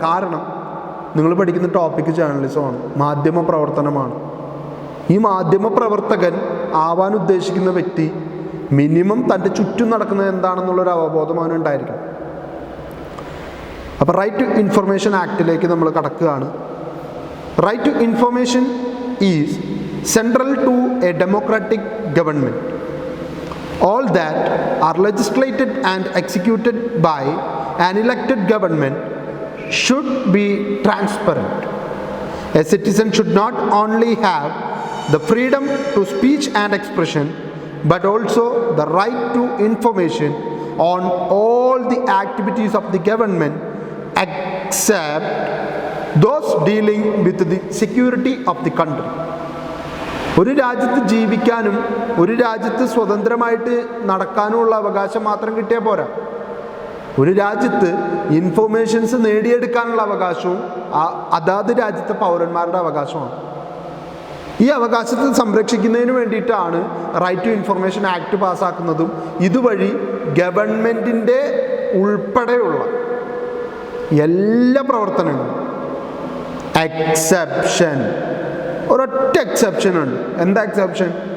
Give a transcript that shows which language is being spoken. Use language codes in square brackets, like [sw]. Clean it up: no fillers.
[ml] കാരണം നിങ്ങൾ പഠിക്കുന്ന ടോപ്പിക്ക് ജേർണലിസമാണ്, മാധ്യമ പ്രവർത്തനമാണ്. ഈ മാധ്യമ പ്രവർത്തകൻ ആവാൻ ഉദ്ദേശിക്കുന്ന വ്യക്തി മിനിമം തൻ്റെ ചുറ്റും നടക്കുന്നത് എന്താണെന്നുള്ളൊരു അവബോധം അവനുണ്ടായിരിക്കണം. അപ്പോൾ റൈറ്റ് ടു ഇൻഫർമേഷൻ ആക്ടിലേക്ക് നമ്മൾ കടക്കുകയാണ്. [en] Right to information is central to a democratic government. All that are legislated and executed by an elected government should be transparent. A citizen should not only have the freedom to speech and expression, but also the right to information on all the activities of the government except those dealing with the security of the country. [ml] ഒരു രാജ്യത്ത് ജീവിക്കാനും ഒരു രാജ്യത്ത് സ്വതന്ത്രമായിട്ട് നടക്കാനുമുള്ള അവകാശം മാത്രം കിട്ടിയാൽ പോരാ. ഒരു രാജ്യത്ത് ഇൻഫോർമേഷൻസ് നേടിയെടുക്കാനുള്ള അവകാശവും അതാത് രാജ്യത്തെ പൗരന്മാരുടെ അവകാശമാണ്. ഈ അവകാശത്തെ സംരക്ഷിക്കുന്നതിന് വേണ്ടിയിട്ടാണ് റൈറ്റ് ടു ഇൻഫർമേഷൻ ആക്ട് പാസ്സാക്കുന്നതും ഇതുവഴി ഗവൺമെൻറ്റിൻ്റെ ഉൾപ്പെടെയുള്ള എല്ലാ പ്രവർത്തനങ്ങളും എക്സെപ്ഷൻ, ഒരൊറ്റ എക്സെപ്ഷൻ ഉണ്ട്. എന്താ എക്സെപ്ഷൻ?